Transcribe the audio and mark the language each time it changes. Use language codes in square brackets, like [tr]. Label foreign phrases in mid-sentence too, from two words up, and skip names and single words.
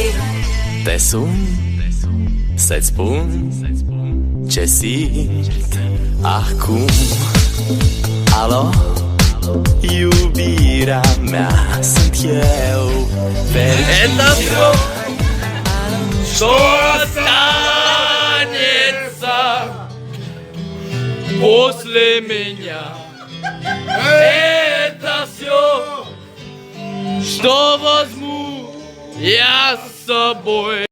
[ro] Te sun, să-ți spun ce simt acum. Alo, iubirea mea, sunt eu fericit. [ru] Что останется после меня? Это все, что возьму я с собой.